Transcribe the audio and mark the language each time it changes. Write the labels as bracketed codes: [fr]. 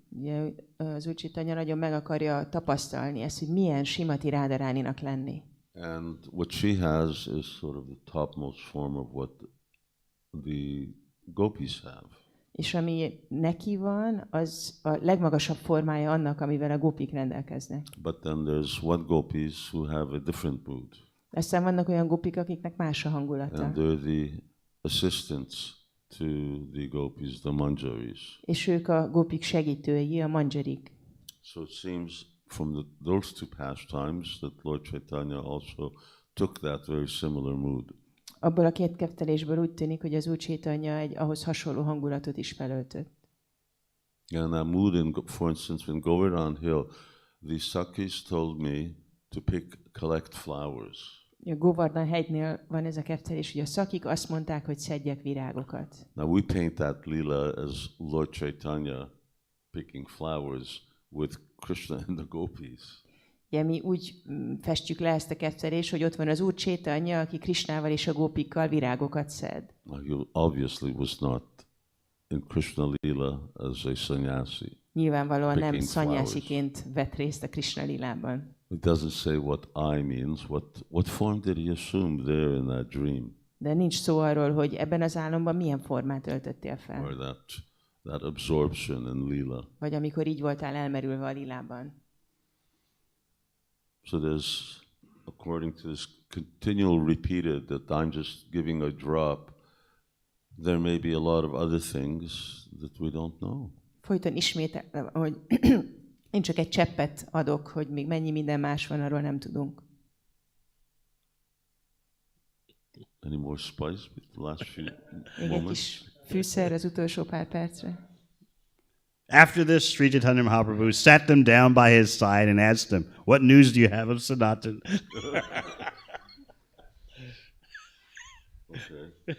[hu] Ugye, az Úr Caitanya nagyon meg akarja tapasztalni ezt, hogy milyen Srimati Radharaninak lenni. [en] And what she has is sort of the topmost form of what the gopis have. [hu] És ami neki van, az a legmagasabb formája annak, amivel a gópik rendelkeznek. [en] But then there's one gopis who have a different mood. [hu] Aztán vannak olyan gópik, akiknek más a hangulata. [en] And they're the assistants to the gopis, the manjaris. [hu] És ők a gópik segítői, a manjarik. [en] So it seems from those two pastimes that Lord Caitanya also took that very similar mood. [hu] Abból a két kettelésből úgy tűnik, hogy az Úr Caitanya egy ahhoz hasonló hangulatot is felöltött. [en] And that mood, for instance, in Govardhan Hill, the Sakis told me to collect flowers. [hu] A Govardhan hegynél van ez a kettelés, hogy a szakik azt mondták, hogy szedjek virágokat. [en] Now we paint that lila as Lord Caitanya picking flowers with Krishna and the gopis. [hu] Ugye mi úgy festjük le ezt a kettelést, hogy ott van az Úr Caitanya, aki Krishnával és a gópikkal virágokat szed. [en] He obviously was not in Krishna lila as a sannyasi. [hu] Nyilvánvalóan nem szanyásziként vett részt a Krishna lilában. [en] It doesn't say what I means. What form did he assume there in that dream? [hu] De nincs szó arról, hogy ebben az álomban milyen formát öltöttél fel. [en] Or that absorption in lila. [hu] Vagy amikor így voltál elmerülve a lilában. [en] So there's, according to this continual repeated that I'm just giving a drop, there may be a lot of other things that we don't know. [hu] Folyton ismétel, hogy én csak egy cseppet adok, hogy még mennyi minden más van, arról nem tudunk. [en] Any more spice with the last few [hu] Még egy kis fűszer az utolsó pár percre. [en] After this, Sri Caitanya Mahaprabhu sat them down by his side and asked them, "What news do you have of Sanatan?" Okay.